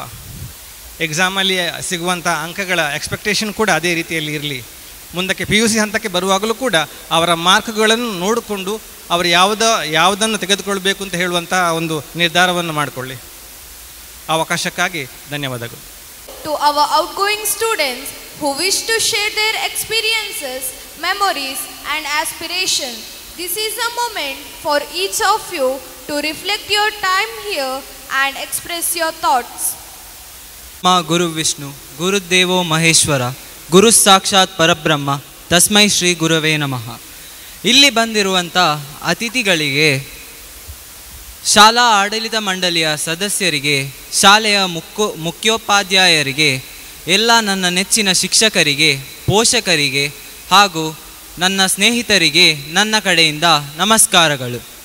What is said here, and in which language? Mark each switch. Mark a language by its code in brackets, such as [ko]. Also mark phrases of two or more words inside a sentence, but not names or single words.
[kn] ಎಕ್ಸಾಮಲ್ಲಿ ಸಿಗುವಂಥ ಅಂಕಗಳ ಎಕ್ಸ್ಪೆಕ್ಟೇಷನ್ ಕೂಡ ಅದೇ ರೀತಿಯಲ್ಲಿ ಇರಲಿ. ಮುಂದಕ್ಕೆ PUC ಹಂತಕ್ಕೆ ಬರುವಾಗಲೂ ಕೂಡ ಅವರ ಮಾರ್ಕ್ಗಳನ್ನು ನೋಡಿಕೊಂಡು ಅವರು ಯಾವುದನ್ನು ತೆಗೆದುಕೊಳ್ಬೇಕು ಅಂತ ಹೇಳುವಂಥ ಒಂದು ನಿರ್ಧಾರವನ್ನು ಮಾಡಿಕೊಳ್ಳಿ. ಅವಕಾಶಕ್ಕಾಗಿ ಧನ್ಯವಾದಗಳು. [en] To our outgoing students who wish to share their experiences, memories and aspirations, this is a moment for each of you to reflect your time here and express your thoughts. [sa] ಮಾ ಗುರು ವಿಷ್ಣು ಗುರುದೇವೋ ಮಹೇಶ್ವರ ಗುರು ಸಾಕ್ಷಾತ್ ಪರಬ್ರಹ್ಮ ತಸ್ಮೈ ಶ್ರೀ ಗುರವೇ ನಮಃ. [kn] ಇಲ್ಲಿ ಬಂದಿರುವಂಥ ಅತಿಥಿಗಳಿಗೆ, ಶಾಲಾ ಆಡಳಿತ ಮಂಡಳಿಯ ಸದಸ್ಯರಿಗೆ, ಶಾಲೆಯ ಮುಖ್ಯೋಪಾಧ್ಯಾಯರಿಗೆ, ಎಲ್ಲ ನನ್ನ ನೆಚ್ಚಿನ ಶಿಕ್ಷಕರಿಗೆ, ಪೋಷಕರಿಗೆ ಹಾಗೂ ನನ್ನ ಸ್ನೇಹಿತರಿಗೆ ನನ್ನ ಕಡೆಯಿಂದ ನಮಸ್ಕಾರಗಳು.